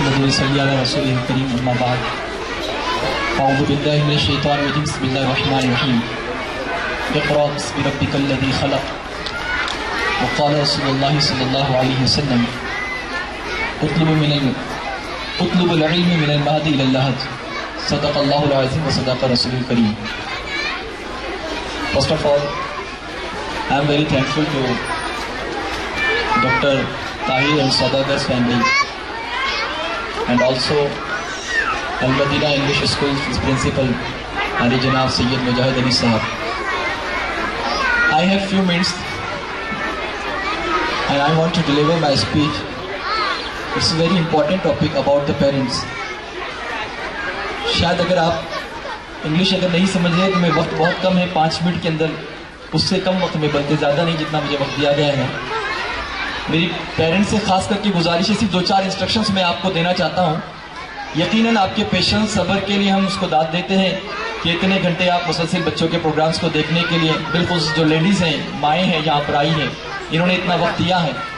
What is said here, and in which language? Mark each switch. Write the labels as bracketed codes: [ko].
[ar] صلی علی رسول کریم اما بعد اعوذ باللہ من الشیطان الرجیم بسم اللہ الرحمن الرحیم اقرأ باسم ربک الذی خلق وقال رسول اللہ صلی اللہ علیہ وسلم اطلب العلم من المہد الی اللحد صدق اللہ العظیم وصدق رسول الکریم. [en] First of all, I am very thankful to Dr. Tahir and Saudagar's family and also Al-Madina English School's principal Ali Janab Sayyid Mujahid Ali Sahab. I have few minutes and I want to deliver my speech. It's a very important topic about the parents. [ur] شاید اگر آپ English اگر نہیں سمجھ رہے تو میں وقت بہت کم ہے 5 منٹ کے اندر اس سے کم وقت میں بلکہ زیادہ نہیں جتنا مجھے وقت دیا گیا ہے. میری پیرنٹس سے خاص کر کے گزارش ہے صرف 2-4 انسٹرکشنز میں آپ کو دینا چاہتا ہوں. یقیناً آپ کے پیشنس صبر کے لیے ہم اس کو داد دیتے ہیں کہ اتنے گھنٹے آپ مسلسل بچوں کے پروگرامز کو دیکھنے کے لیے بالخصوص جو لیڈیز ہیں مائیں ہیں یہاں پر آئی ہیں انہوں نے اتنا وقت دیا ہے.